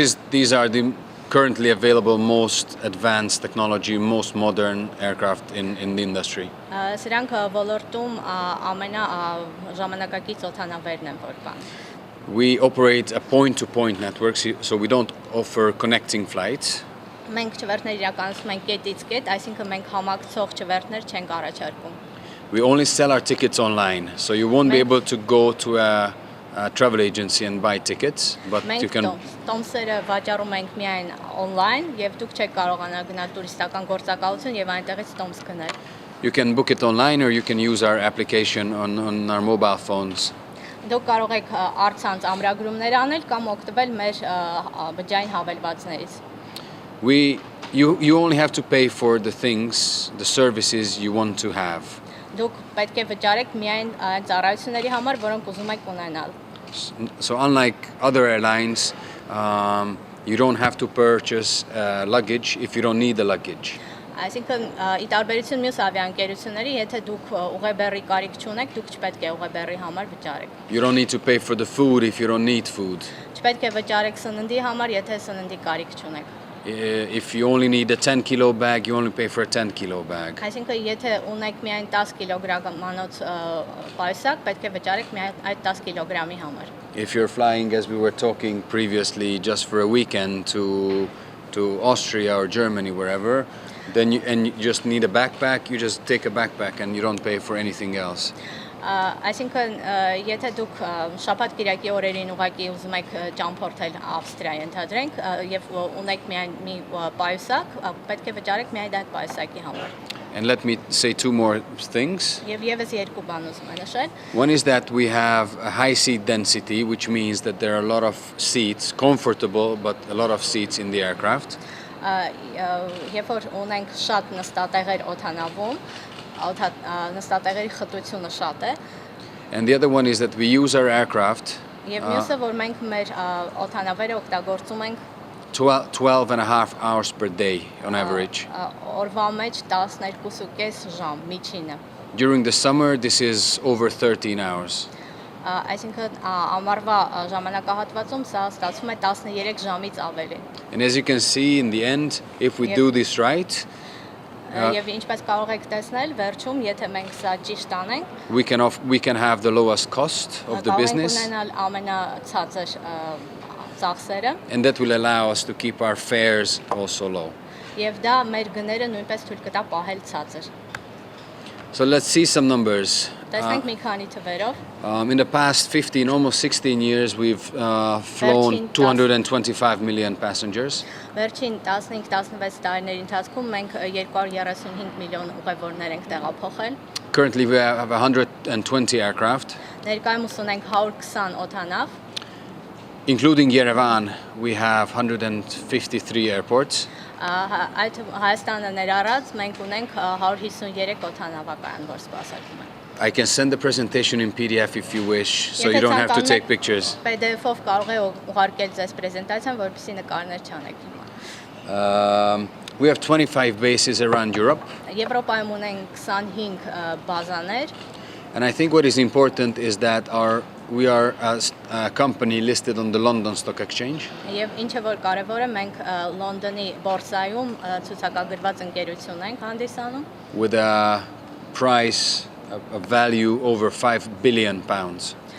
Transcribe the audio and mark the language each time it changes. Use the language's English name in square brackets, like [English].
[English] These are the currently available most advanced technology, most modern aircraft in the industry. [Armenian] Սրանք ոլորտում ամենաժամանակակից օդանավերն են, որ կան։ [English] We operate a point-to-point network, so we don't offer connecting flights. [Armenian] Մենք չվերթներ իրականացնում ենք կետից կետ, այսինքն մենք համակցող չվերթներ չենք առաջարկում։ [English] We only sell our tickets online, so you won't be able to go to a travel agency and buy tickets, but you [Armenian] Մենք [English] can. [Armenian] տոմսերը վաճառում ենք միայն on-line եւ դուք չեք կարողանա գնալ տուրիստական գործակալություն եւ այնտեղից տոմս գնել։ [English] You can book it online, or you can use our application on our mobile phones. [Armenian] Դուք կարող եք առցանց ամրագրումներ անել կամ օգտվել մեր բջջային հավելվածներից։ [English] You only have to pay for the things, the services you want to have. [Armenian] Դուք պետք է վճարեք միայն այն ծառայությունների համար, որոնք ուզում եք ունենալ։ [English] So unlike other airlines, you don't have to purchase luggage if you don't need the luggage. [Armenian] Այսինքն ի տարբերություն մյուս ավիաընկերությունների, եթե դուք ուղեբեռի կարիք չունեք, դուք չպետք է ուղեբեռի համար վճարեք։ [English] You don't need to pay for the food if you don't need food. [Armenian] Չպետք է վճարեք սննդի համար, եթե սննդի կարիք չունեք։ [English] If you only need a 10 kilo bag, you only pay for a 10 kilo bag. [Armenian] Այսինքն եթե ունեք միայն 10 կիլոգրամանոց պայուսակ, պետք է վճարեք միայն այդ 10 կիլոգրամի համար։ [English] If you're flying, as we were talking previously, just for a weekend to Austria or Germany, wherever, then you just need a backpack, you just take a backpack and you don't pay for anything else. [Armenian] Այսինքն եթե դուք շաբաթ կիրակի օրերին ուղղակի ուզում եք ճամփորդել Ավստրիա ընդհանրենք եւ ունեք միայն մի պայուսակ, պետք է վճարեք միայն այդ պայուսակի համար։ [English] And let me say two more things. [Armenian] Եվ եւս երկու բան ուզում եմ նշել։ [English] One is that we have a high seat density, which means that there are a lot of seats, comfortable, but a lot of seats in the aircraft. [Armenian] Երբ որ ունենք շատ նստատեղեր օդանավում, նստատեղերի խտությունը շատ է։ [English] And the other one is that we use our aircraft [Armenian] Եվ մյուսը որ մենք մեր օդանավերը օգտագործում ենք [English] 12 and a half hours per day on average. [Armenian] օրվա մեջ 12.5 ժամ միջինը։ [English] During the summer, this is over 13 hours. [Armenian] Այսինքն ամառվա ժամանակահատվածում սա ստացվում է 13 ժամից ավելի։ [English] And as you can see in the end, if we do this right, [Armenian] Եվ ինչպես կարող եք տեսնել, վերջում եթե մենք սա ճիշտ անենք, [English] we can have the lowest cost of the business, [Armenian] ունենալ ամենացածր ծախսերը, [English] and that will allow us to keep our fares also low. [Armenian] եւ դա մեր գները նույնպես թույլ կտա պահել ցածր։ [English] So let's see some numbers. [Armenian] Տեսնենք մի քանի թվերով։ [English] In the past 15, almost 16 years, we've flown 225 million passengers. [Armenian] Վերջին 15-16 տարիների ընթացքում մենք 235 միլիոն ուղևորներ ենք տեղափոխել։ [English] Currently, we have 120 aircraft. [Armenian] Ներկայումս ունենք 120 օդանավ, [English] Including Yerevan, we have 153 airports. [Armenian] Այդ Հայաստանը ներառած մենք ունենք 153 օդանավակայան, որ սպասարկում են։ [English] I can send the presentation in PDF if you wish, so you don't have to take pictures. [Armenian] PDF-ով կարող է ուղարկել ձեզ պրեզենտացիան, որպեսզի նկարներ չանեք հիմա։ [English] We have 25 bases around Europe. [Armenian] Եվրոպայում ունենք 25 բազաներ, [English] And I think what is important is that we are a company listed on the London Stock Exchange. [Armenian] եւ ինչը որ կարեւոր է, մենք Լոնդոնի բորսայում ցուցակագրված ընկերություն ենք հանդիսանում, [English] With a price, a value over 5 billion pounds.